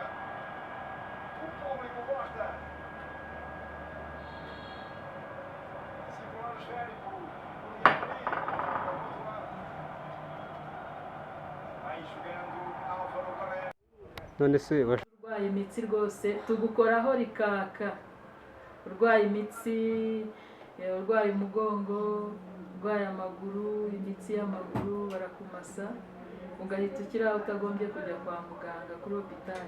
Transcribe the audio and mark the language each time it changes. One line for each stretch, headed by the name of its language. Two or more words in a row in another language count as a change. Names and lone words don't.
Portuguese: O público gosta. Simular esférico. Vai jogando Álvaro Barreto. none se
Kinyarwanda: urwaye imitsi rwose tugukoraho rikaka. Urwaye imitsi, urwaye umugongo, urwaye amaguru, imitsi y'amaguru barakumasa. ugahita ukira utagombye kujya kwa muganga kuri hopitali.